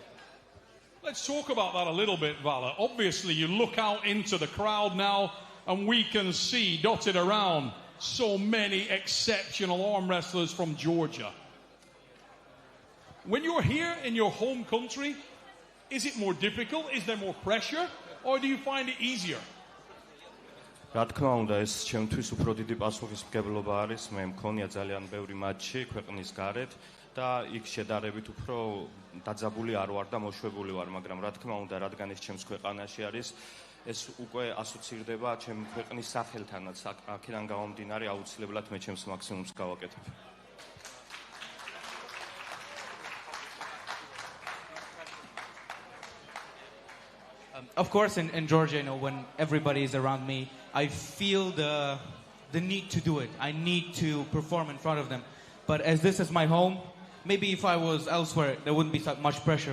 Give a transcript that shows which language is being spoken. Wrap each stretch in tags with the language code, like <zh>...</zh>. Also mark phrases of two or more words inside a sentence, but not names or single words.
<en>Let's talk about that a little bit, Vala. Obviously, you look out into the crowd now, and we can see dotted around so many exceptional arm wrestlers from Georgia. When you're here in your home country, is it more difficult? Is there more pressure? Or do you find it easier?</en> <ka>რა თქმა უნდა, ეს ჩემთვის უფრო დიდი პასუხისმგებლობა არის. მე მქონია ძალიან ბევრი მატჩი ქვეყნის გარეთ და იქ შედარებით უფრო დაძაბული არ ვარ და მოშვებული ვარ, მაგრამ რა თქმა უნდა, რადგან ეს ჩემს ქვეყანაში არის, ეს უკვე ასოცირდება ჩემ ქვეყნის სახელთანაც. აქედან გამომდინარე, აუცილებლად მე ჩემს მაქსიმუმს გავაკეთებ.</ka> <en>Of course, in Georgia, when everybody is around me, I feel the need to do it. I need to perform in front of them. But as this is my home, maybe if I was elsewhere, there wouldn't be so much pressure.</en>